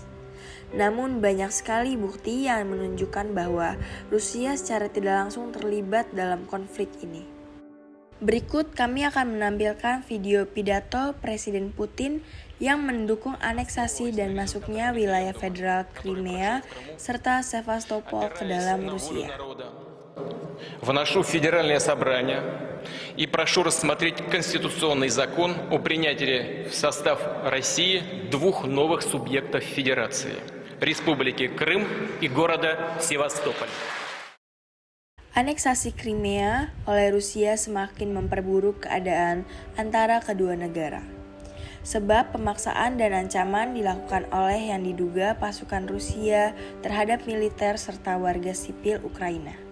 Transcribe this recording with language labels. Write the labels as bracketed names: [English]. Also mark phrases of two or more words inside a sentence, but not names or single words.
[Indonesian] Namun banyak sekali bukti yang menunjukkan bahwa Rusia secara tidak langsung terlibat dalam konflik ini. Berikut kami akan menampilkan video pidato Presiden Putin yang mendukung aneksasi dan masuknya wilayah federal Crimea serta Sevastopol ke dalam Rusia. [Russian] Вношу в Федеральное собрание и прошу рассмотреть конституционный закон о принятии в состав России двух новых субъектов Федерации – Республики Крым и города Севастополь. [Indonesian] Aneksasi Crimea oleh Rusia semakin memperburuk keadaan antara kedua negara. Sebab pemaksaan dan ancaman dilakukan oleh yang diduga pasukan Rusia terhadap militer serta warga sipil Ukraina.